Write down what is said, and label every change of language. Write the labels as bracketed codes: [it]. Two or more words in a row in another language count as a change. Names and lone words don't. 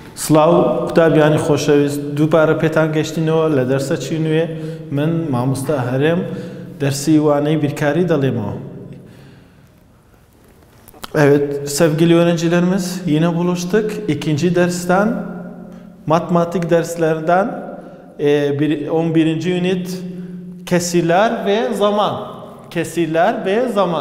[ckb] سلاو قوتابیانی خۆشەویست دووبارە پێتان گەشتینەوە لە دەرسە چی نوێ من مامۆستا هەرێم dersi vaneyi birkari dalemo. [tr] Evet sevgili öğrencilerimiz yine buluştuk. İkinci dersten matematik derslerinden 11. ünit kesirler ve zaman. Kesirler ve zaman.